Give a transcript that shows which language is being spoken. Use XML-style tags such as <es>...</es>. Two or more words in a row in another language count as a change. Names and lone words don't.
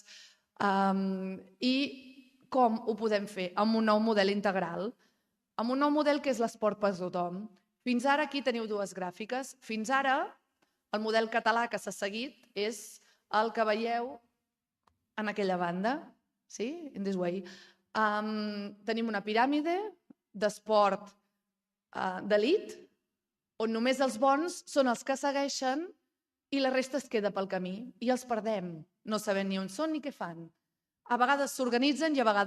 <ca>I com ho podem fer? Amb un nou model integral, amb un nou model que és l'esport per tothom. Fins ara aquí teniu dues gràfiques. Fins ara el model català que s'ha seguit és el que veieu en aquella banda, sí?</ca> <en>In this way.</en> <ca>Tenim una piràmide d'esport d'elit, on només els bons són els que segueixen i la resta es queda pel camí i els perdem. No sabem ni on són ni què fan. A vegades s'organitzen i a vegades no.</ca>